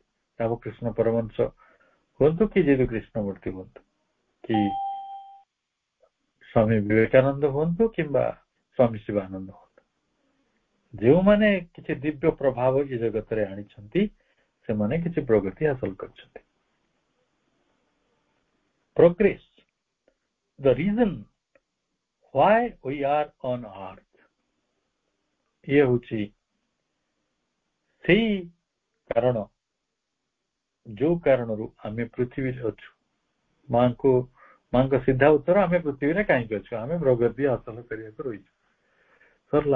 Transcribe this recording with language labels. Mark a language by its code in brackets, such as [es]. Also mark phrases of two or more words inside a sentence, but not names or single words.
[or] ରାମକୃଷ୍ଣ ପରମହଂସ ହୁଅନ୍ତୁ କି ଯଦୁ କୃଷ୍ଣମୂର୍ତ୍ତି ହୁଅନ୍ତୁ, କି ସ୍ୱାମୀ ବିବେକାନନ୍ଦ ହୁଅନ୍ତୁ କିମ୍ବା ସ୍ୱାମୀ ଶିବାନନ୍ଦ ହୁଅନ୍ତୁ, ଯେଉଁମାନେ କିଛି ଦିବ୍ୟ ପ୍ରଭାବ ଏ ଜଗତରେ ଆଣିଛନ୍ତି, ସେମାନେ କିଛି ପ୍ରଗତି ହାସଲ କରିଛନ୍ତି। [en] Progress, the reason why we are on earth, [or] ଇଏ ହଉଛି ସେଇ କାରଣ ଯୋଉ କାରଣରୁ ଆମେ ପୃଥିବୀରେ ଅଛୁ। ମାଙ୍କ ସିଧା ଉତ୍ତର, ଆମେ ପୃଥିବୀରେ କାହିଁକି ଅଛୁ? ଆମେ ପ୍ରଗତି ହାସଲ କରିବାକୁ ରହିଛୁ। ସରିଲା।